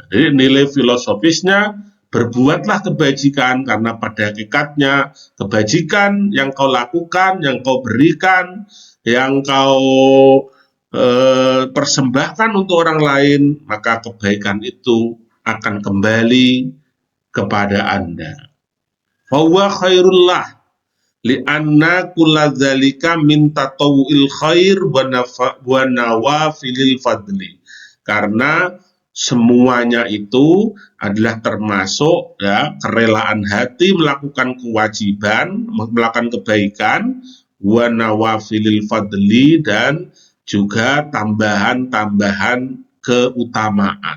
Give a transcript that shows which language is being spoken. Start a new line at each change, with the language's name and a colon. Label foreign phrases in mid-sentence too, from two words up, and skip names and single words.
Indonesian: Jadi nilai filosofisnya, berbuatlah kebajikan, karena pada hakikatnya kebajikan yang kau lakukan, yang kau berikan, yang kau persembahkan untuk orang lain, maka kebaikan itu akan kembali kepada Anda.
Arabic: فهو خير الله لأن كل ذلك من تطوع الخير ونوافل الفضل.
Indonesian: Karena semuanya itu adalah termasuk, ya, kerelaan hati melakukan kewajiban, melakukan kebaikan,
Arabic: ونوافل الفضل,
Indonesian: dan juga tambahan-tambahan keutamaan.